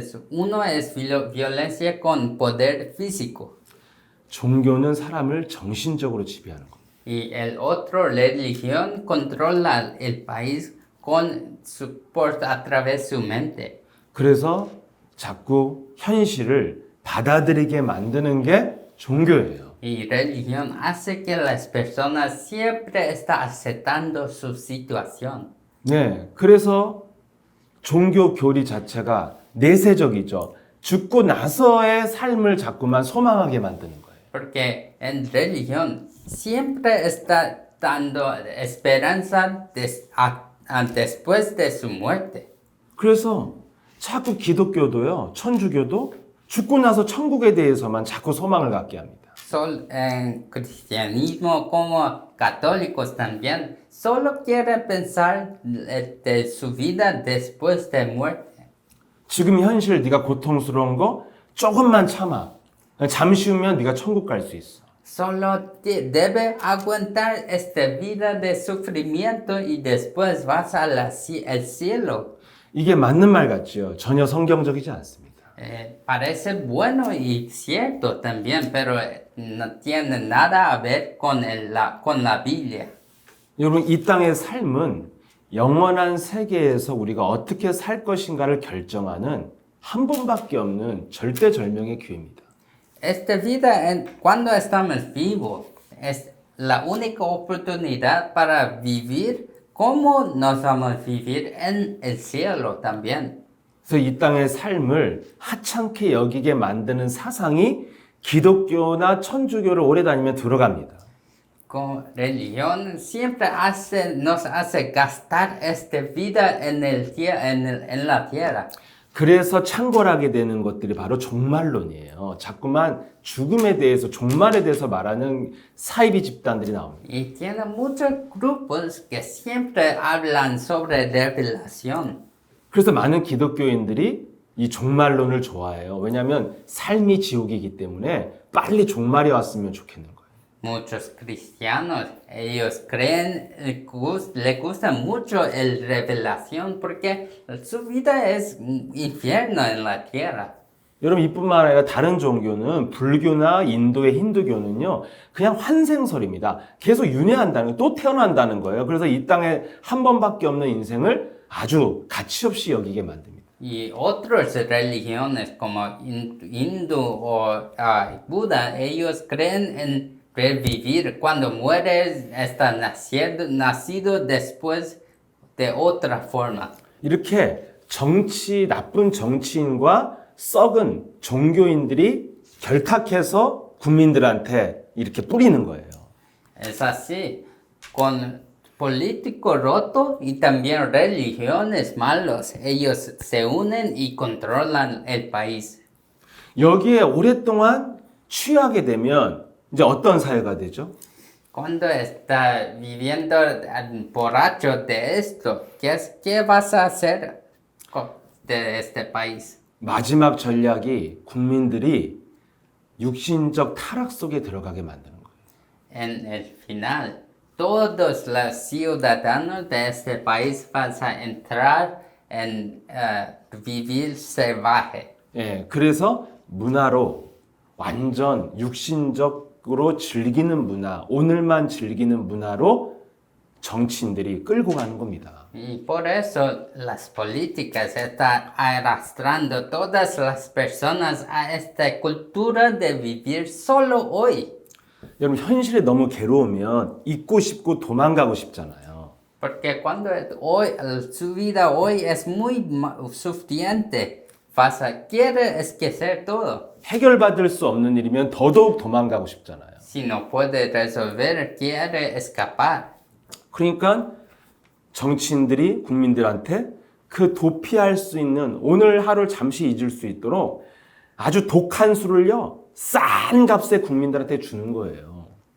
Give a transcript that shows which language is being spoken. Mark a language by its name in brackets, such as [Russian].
[Spanish] Uno es violencia con poder físico. [Korean] 종교는 사람을 정신적으로 지배하는 거. [Spanish] Y el otro, religión, controla el país a través de su mente. [Korean] 그래서 자꾸 현실을 받아들이게 만드는 게 종교예요. [Spanish] Y religión hace que las personas siempre están aceptando su situación. [Korean] 그래서 종교 교리 자체가 내세적이죠. 죽고 나서의 삶을 자꾸만 소망하게 만드는 거예요. [Spanish] Porque en religión siempre está dando esperanza después de su muerte. [Korean] 그래서 자꾸 기독교도요, 천주교도 죽고 나서 천국에 대해서만 자꾸 소망을 갖게 합니다. [Spanish] En cristianismo como católicos también solo quieren pensar de su vida después de muerte. [Korean] 지금 현실 네가 고통스러운 거 조금만 참아. 잠시 후면 네가 천국 갈 수 있어. [Spanish] Solo debe aguantar esta vida de sufrimiento y después vas al cielo. [Korean] 이게 맞는 말 같지요. 전혀 성경적이지 않습니다. [Spanish] Parece bueno y cierto también, pero no tiene nada a ver con la Biblia. [Korean] 여러분, 이 땅의 삶은 영원한 세계에서 우리가 어떻게 살 것인가를 결정하는 한 번밖에 없는 절대절명의 기회입니다. [Spanish] Esta vida, cuando estamos vivos, es la única oportunidad para vivir como nos vamos a vivir en el cielo también. [Korean] 그래서 이 땅의 삶을 하찮게 여기게 만드는 사상이 기독교나 천주교를 오래 다니면 들어갑니다. [Spanish] Con religión siempre nos hace gastar esta vida en la tierra. [Korean] 그래서 창궐하게 되는 것들이 바로 종말론이에요. 자꾸만 죽음에 대해서, 종말에 대해서 말하는 사이비 집단들이 나옵니다. [Spanish] Y tiene muchos grupos que siempre hablan sobre revelación. [Korean] 그래서 많은 기독교인들이 이 종말론을 좋아해요. 왜냐하면 삶이 지옥이기 때문에 빨리 종말이 왔으면 좋겠는 거예요. [Spanish] Muchos cristianos, ellos creen, les gusta mucho el revelación porque su vida es un infierno en la tierra. [Korean] 여러분 이뿐만 아니라 다른 종교는 불교나 인도의 힌두교는요 그냥 환생설입니다. 계속 윤회한다는 거예요. 또 태어난다는 거예요. 그래서 이 땅에 한 번밖에 없는 인생을 아주 가치 없이 여기게 만듭니다. [Spanish] Y otras religiones como Hindu o Buda, ellos creen en revivir. Cuando mueres, está nacido después de otra forma. [Korean] 이렇게 나쁜 정치인과 썩은 종교인들이 결탁해서 국민들한테 이렇게 뿌리는 거예요. [Spanish] Es así, con políticos rotos y también religiones malos, ellos se unen y controlan el país. [Korean] 여기에 오랫동안 취하게 되면 이제 어떤 사회가 되죠? [Spanish] Cuando está viviendo borracho de esto, ¿qué vas a hacer de este país? [Korean] 마지막 전략이 국민들이 육신적 타락 속에 들어가게 만드는 거예요. [Spanish] En el final, todos los ciudadanos de este país van a entrar en vivir salvaje. [Korean] 예, 그래서 문화로 완전 육신적으로 즐기는 문화, 오늘만 즐기는 문화로 정치인들이 끌고 가는 겁니다. [Spanish] Y por eso las políticas están arrastrando todas las personas a esta cultura de vivir solo hoy. [Korean] 여러분 현실에 너무 괴로우면 잊고 싶고 도망가고 싶잖아요. [Spanish] Porque cuando hoy, su vida hoy es muy suficiente, quiere esquecer todo. [Korean] 해결받을 수 없는 일이면 더더욱 도망가고 싶잖아요. [Spanish] Si no puede resolver, quiere escapar. [Korean] 그러니까 정치인들이 국민들한테 그 도피할 수 있는 오늘 하루를 잠시 잊을 수 있도록 아주 독한 술을요 싼 값에 국민들한테 주는 거예요.